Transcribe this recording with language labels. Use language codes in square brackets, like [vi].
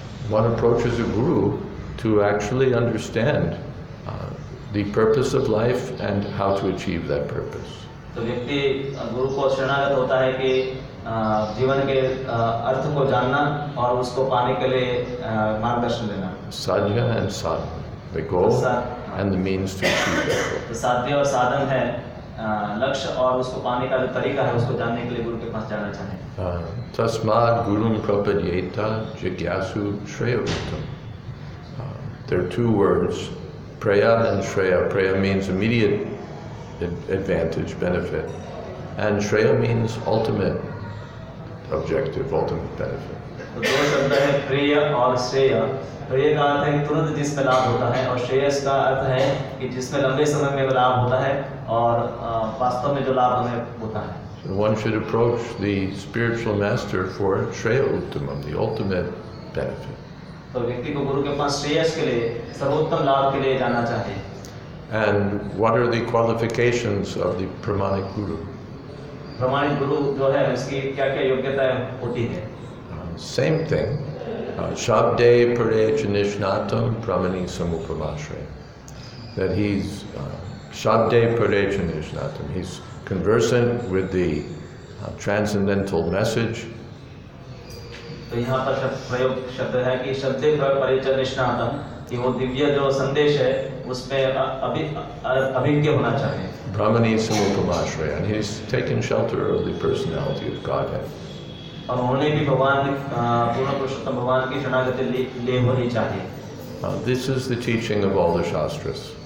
[en] One approaches a guru to actually understand the purpose of life and how to achieve that purpose. [hi] तो व्यक्ति गुरु को शरणागत होता है कि जीवन के अर्थ को जानना और उसको पाने के लिए मार्गदर्शन देना। [en] Sadhya and sadhana, the goal and the means to achieve that goal. [hi] तो साध्य और साधन है, लक्ष्य और उसको पाने का जो तरीका है उसको जानने के लिए गुरु के पास जाना चाहिए। [sa] Tasmad gurum prapadyeta jigyasu shreyavutam. [en] There are two words, praya and shreya. Praya means immediate advantage, benefit, and shreya means ultimate objective, ultimate benefit. [hi] तो दो शब्द है प्रिय और श्रेय। प्रिय का अर्थ है कि तुरंत जिसमें लाभ होता है, और श्रेयस का अर्थ है कि जिसमें लंबे समय में लाभ होता है और वास्तव में जो लाभ हमें होता है। [en] So one should approach the spiritual master for shreya uttamam, the ultimate benefit. [hi] तो व्यक्ति को गुरु के पास श्रेयस के लिए, सर्वोत्तम लाभ के लिए जाना चाहिए। [en] And what are the qualifications of the pramanic guru? [hi] प्रमाणित गुरु जो है उसकी क्या-क्या योग्यताएं होती है? [en] Same thing. [sa] Shabde parecha nishnatam pramani samupamashraya. [en] That he's [sa] Shabde parecha nishnatam. [en] He's conversant with the transcendental message. [hi] तो यहाँ पर प्रयोग शब्द है कि शब्दे परिचय निष्णातम, कि वो दिव्य जो संदेश है उसमें अभिज्ञ होना चाहिए। [sa] Brahmani samupamashraya, [en] and he's taken shelter of the personality of Godhead. [hi] और उन्होंने भी भगवान पूर्ण पुरुषोत्तम भगवान की शरणागति ले होनी चाहिए। [en] This is the teaching of all the shastras.